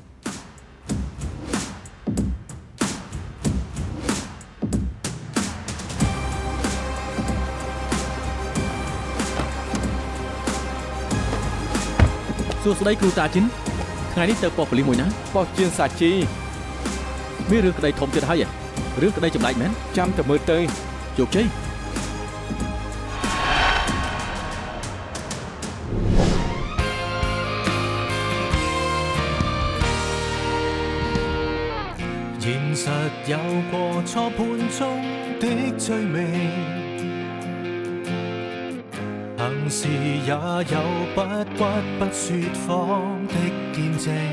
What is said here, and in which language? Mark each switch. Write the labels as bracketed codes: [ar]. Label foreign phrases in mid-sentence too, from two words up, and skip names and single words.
[km] សួស្តីគ្រូតាជីនថ្ងៃនេះទៅប៉ុស្តិ៍ប៉ូលីសមួយណា បោះជាងសាជី មានរឿងក្តីធំទៀតហើយរឿងក្តីចម្លែកមែន ចាំតែមើលទៅ ជោគជ័យ [yue] 現實有過錯判中的罪名，行事也有不屈不說謊的見證。